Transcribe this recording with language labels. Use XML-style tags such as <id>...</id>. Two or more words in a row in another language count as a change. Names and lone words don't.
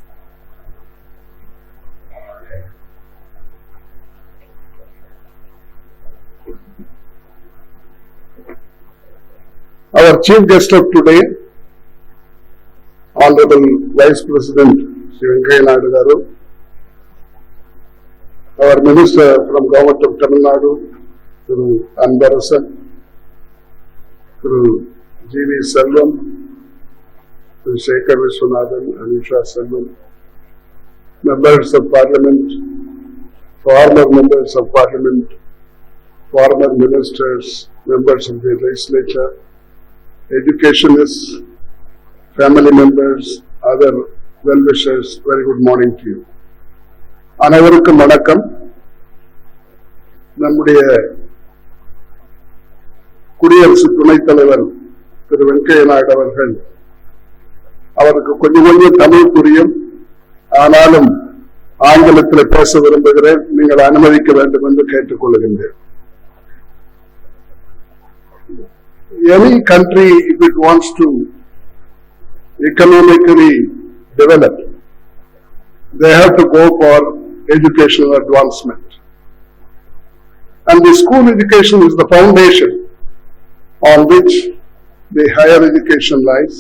<en>Our chief guest of today, Honorable Vice President Shri Venkaiah, our Minister from Govt of Tamilnadu, Thiru Anbarasan, Thiru G.V. Selvam, Thiru Dr.G.Viswanathan, Anusha Selvam, members of Parliament, former members of Parliament, former ministers, members of the legislature, educationists, family members, other well-wishers, very good morning to you.</en> <ta>அனைவருக்கும் வணக்கம். நம்முடைய குடியரசு துணைத் தலைவர் திரு வெங்கையா நாயுடு அவர்கள், அவருக்கு கொஞ்சம் தமிழ் புரியும், ஆனாலும் ஆங்கிலத்தில் பேச விரும்புகிறேன், நீங்கள் அனுமதிக்க வேண்டும் என்று கேட்டுக்கொள்கின்றேன்.</ta> <en>Any country, if it wants to economically develop, they have to go for educational advancement. And the school education is the foundation on which the higher education lies.</en>